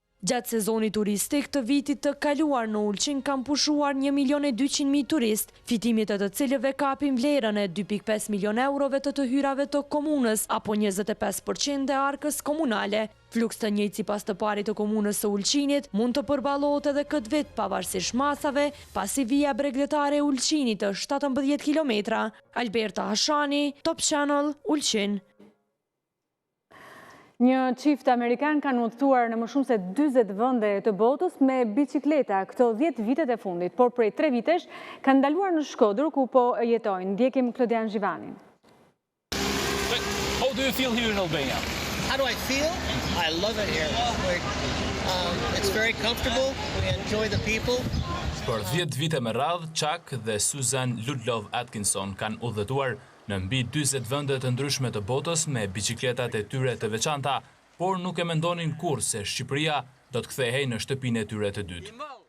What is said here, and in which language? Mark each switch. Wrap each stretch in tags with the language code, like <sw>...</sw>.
<sq>Gjatë sezonit turistik të vitit të kaluar në Ulqin kam pushuar 1.200.000 turist, fitimit të cilëve kapin vlerën e 2.5 milion eurove të hyrave të komunës, apo 25% e arkës komunale. Fluks të njëjtë sipas të parit të komunës së Ulqinit mund të përballohet edhe këtë vit pavarësisht masave, pasi vija bregdetare e Ulqinit është 17 kilometra. Alberta Hashani, Top Channel, Ulqin. Një çift amerikan kanë udhëtuar në më shumë se 40 vende të botës me bicikleta këto 10 vitet e fundit, por prej 3 vitesh kanë ndaluar në Shkodër ku po jetojnë. Ndjekim Klodian Zhivani.</sq> <en>How do you feel here in Albania? How do I feel? I love it here. It's very comfortable. We enjoy the people.</en> <sq>Për 10 vite me radhë, Chuck dhe Susan Ludlov Atkinson kanë udhëtuar në mbi 40 vende të ndryshme të botës me biçikletat e tyre të veçanta, por nuk e mendonin kurrë se Shqipëria do të kthehej në shtëpinë e tyre të dytë.</sq>